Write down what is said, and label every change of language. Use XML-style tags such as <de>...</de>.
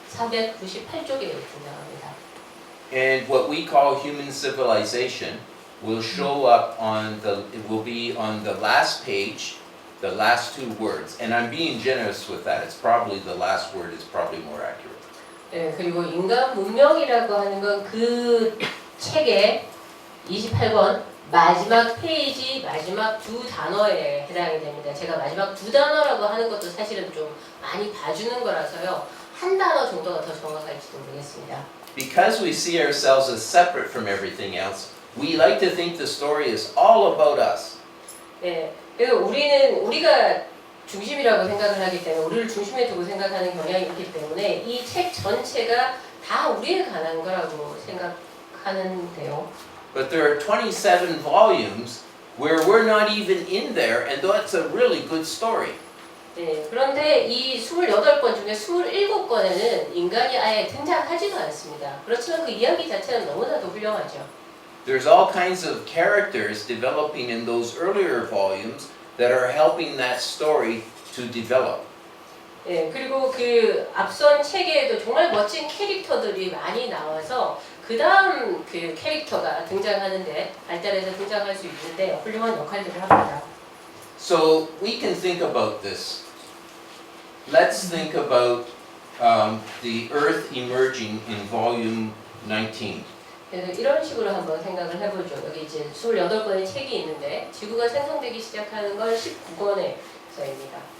<ko>498쪽에 등장합니다.</ko> <en>And what we call human civilization will show up on it will be on the last page, the last two words. And I'm being generous with that. It's probably the last word is probably more accurate.</en> <ko>네, 그리고 인간 문명이라고 하는 건 그 책의 28권 마지막 페이지 마지막 두 단어에 해당이 됩니다. 제가 마지막 두 단어라고 하는 것도 사실은 좀 많이 봐주는 거라서요. 한 단어 정도가 더 정확할지도 모르겠습니다.</ko> <en>Because we see ourselves as separate from everything else, we like to think the story is all about us.</en> <ko>네, 그래서 우리가 중심이라고 생각을 하기 때문에 우리를 중심에 두고 생각하는 경향이 있기 때문에 이 책 전체가 다 우리에 관한 거라고 생각하는데요.</ko> <en>But there are 27 volumes where we're not even in there, and that's a really good story.</en> <ko>네, 그런데 이 28권 중에 27권에는 인간이 아예 등장하지도 않습니다. 그렇지만 그 이야기 자체는 너무나도 훌륭하죠.</ko> <en>There's all kinds of characters developing in those earlier volumes that are helping that story to develop.</en> <ko>네, 그리고 그 앞선 책에도 정말 멋진 캐릭터들이 많이 나와서 그 다음 그 캐릭터가 등장하는데 발달해서 등장할 수 있는데 훌륭한 역할들을 합니다.</ko> <en>So we can think about this. Let's think about the Earth emerging in volume 19.</en> <ko>그래서 이런 식으로 한번 생각을 해보죠. 여기 이제 28권의 책이 있는데 지구가 생성되기 시작하는 건 19권에서입니다.</ko>